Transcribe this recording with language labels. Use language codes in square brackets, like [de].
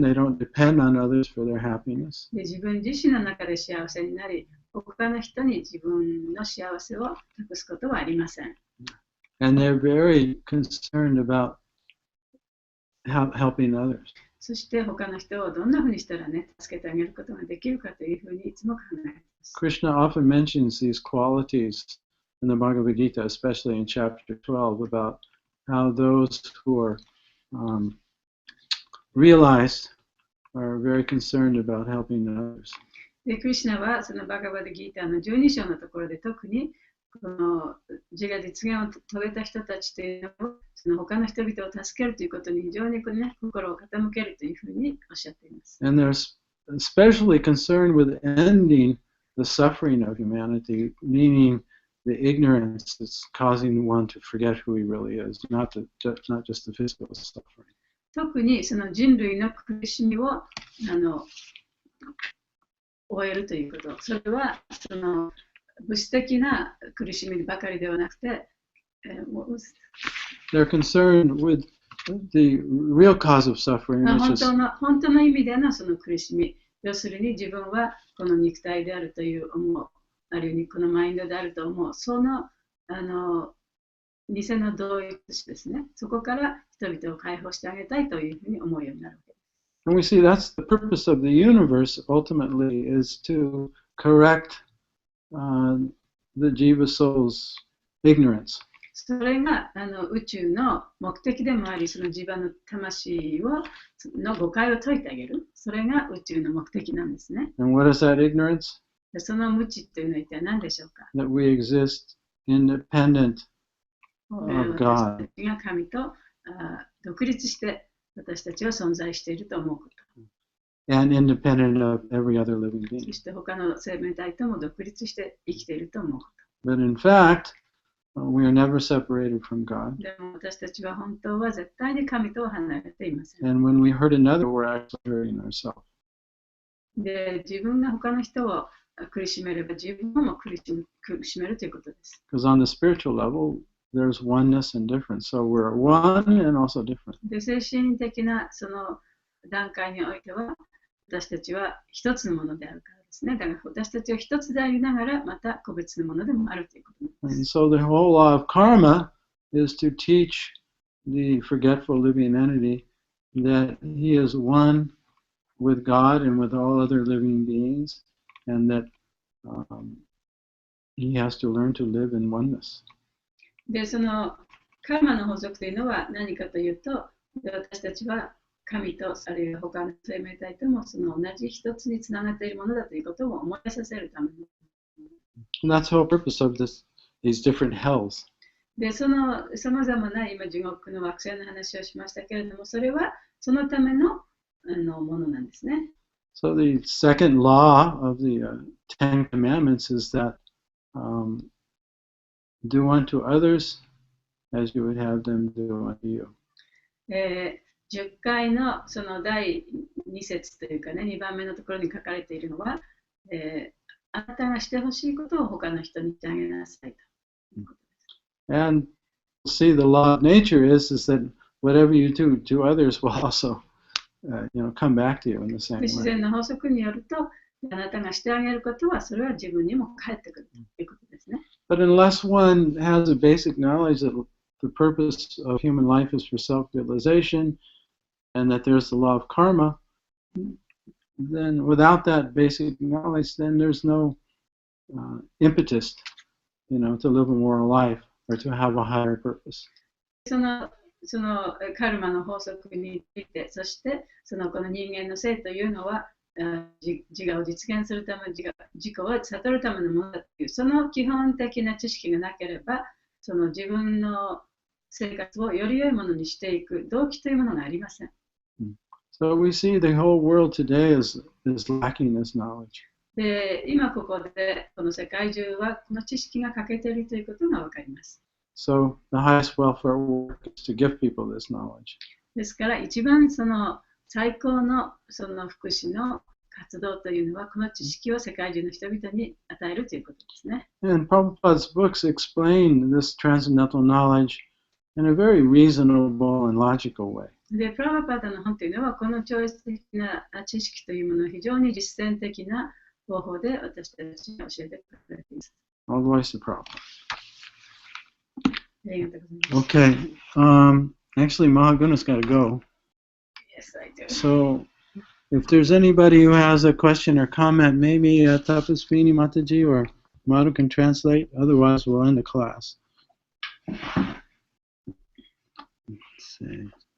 [en] They don't depend on others for their happiness. [ja] で、自分自身の中で幸せになり、他の人に自分の幸せを託すことはありません。 [en] And they're very concerned about helping others. [ja] そして他の人をどんなふうにしたらね、助けてあげることができるかというふうにいつも考えます。 [en] Krishna often mentions these qualities in the Bhagavad Gita, especially in chapter 12, about how those who are realized are very concerned about helping others. [ja] で、クリシュナはそのバガバダギータの12章のところで特にこの自我実現を遂げた人たちというのをその他の人々を助けるということに非常に心を傾けるというふうにおっしゃっています。 [en] And they're especially concerned with ending the suffering of humanity, meaning the ignorance that's causing one to forget who he really is, not just the physical suffering. [ja] 特にその人類の苦しみを終えるということ、それはその物質的な苦しみばかりではなくて、 [en] they're concerned with the real cause of suffering, which is [ja] 本当の意味でのその苦しみ、要するに自分はこの肉体であるという思う、あるいはこのマインドであると思う、その偽の同一視ですね。そこから人人々を解放してあげたいというふうに思うようになるわけです。 [en] And we see that's the purpose of the universe ultimately is to correct the Jiva soul's ignorance. [ja] それが宇宙の目的でもあり、その自分の魂の誤解を解いてあげる。それが宇宙の目的なんですね。 [en] And what is that ignorance? [ja] でその無知というのは一体何でしょうか？ [en] That we exist independent of [ja] 私 [en] God. [ja] たちが神と独立して私たちは存在していると思うこと。 [en] And independent of every other living [ja] そ [en] being. [ja] して他の生命体とも独立して生きていると思うこ [en] But in fact, we are never separated from God. [ja] と。でも私たちは本当は絶対に神と離れていません。 [en] And when we hurt another, we're actually hurting ourselves. [ja] で、自分が他の人を苦しめれば自分も苦しめるということです。 [en] Because on the spiritual level, there's oneness and difference. So we're one and also different. [ja] で、精神的なその段階においては私たちは一つのものであるからですね。だから私たちは一つでありながらまた個別のものでもあるということなんで [en] And [ja] す。 [en] so the whole law of karma is to teach the forgetful living entity that he is one with God and with all other living beings, and that he has to learn to live in oneness. [ja] で、そのカルマの法則というのは何かというと、私たちは神とあるいは他の生命体ともその同じ一つにつながっているものだということを思い出させるための。 [en] And that's the whole purpose of these different hells. [ja] で、そのさまざまな今地獄の惑星の話をしましたけれども、それはそのためのものなんですね。 [en] So the second law of the Ten Commandments is that do unto others as you would have them do unto you. [ja] 10回のその第2節というかね、2番目のところに書かれているのは、あなたがしてほしいことを他の人にしてあげなさいと。 [en] And see, the law of nature is that whatever you do to others will also, come back to you in the same [ja] 自 [en] way. [ja] 然の法則によると、あなたがしてあげることは、それは自分にも返ってくるということですね。 [en] But unless one has a basic knowledge that the purpose of human life is for self-realization, and that there's the law of karma, then without that basic knowledge, then there's no impetus, to live a moral life or to have a higher purpose. [ja] そのカルマの法則について、そしてこの人間の性というのは、自我を実現するため、自己を悟るためのものだという、その基本的な知識がなければ、自分の生活をより良いものにしていく動機というものがありません。 [en] So we see the whole world today is lacking this knowledge. [ja] で、今ここでこの世界中はこの知識が欠けているということがわかります。 [en] So the highest welfare work is to give people this knowledge. [ja] ですから一番最高の福祉の活動というのはこの知識を世界中の人々に与えるということですね。 [en] And Prabhupada's books explain this transcendental knowledge in a very reasonable and logical way. [ja] で、プラバパダの本というのはこの超越的な知識というものを非常に実践的な方法で私たちに教えてくれています。 [en] All the ways to Prabhupada. [ja] ありがとうございます。 [en] Okay. Actually, Mahaguna's got to go. Yes, I do. So, if there's anybody who has a question or comment, maybe Tapasvini Mataji or Madhu can translate. Otherwise, we'll end the class. Let's see.